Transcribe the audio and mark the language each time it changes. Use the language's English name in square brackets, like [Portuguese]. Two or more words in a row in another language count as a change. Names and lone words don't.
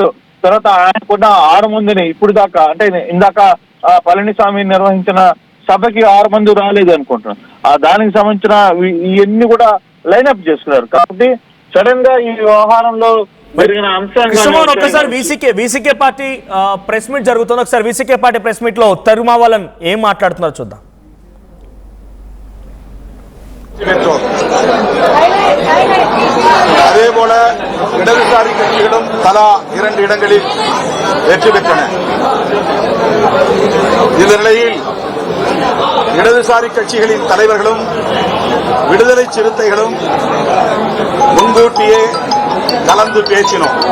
[Telugu] తర్వాత ఆయనకున్న 6 మందిని ఇప్పుడు దాకా అంటే ఇందాక పళనిస్వామి నిర్వహించిన సభకి 6 మంది రాలేదు అనుకుంటున్నాను. దానికి సంబంధించిన ఇవన్నీ కూడా లైన్అప్ చేసుకున్నారు. కాబట్టి సడన్ గా ఈ వ్యవహారంలో జరిగిన అంశాలు ఒకసారి వీసీకే [English] party press meet [Telugu] జరుగుతుంది. ఒకసారి వీసీకే [English] party press meet [Telugu] లో తరుమావలన్ ఏం మాట్లాడుతున్నారు చూద్దాం. [Tamil] அதேபோல இடதுசாரி கட்சிகளும் தலா 2 இடங்களில் வெற்றி பெற்றன. இந்த நிலையில் இடதுசாரி கட்சிகளின் தலைவர்களும் விடுதலை சிறுத்தைகளும் முன்கூட்டியே கலந்து பேசினோம்.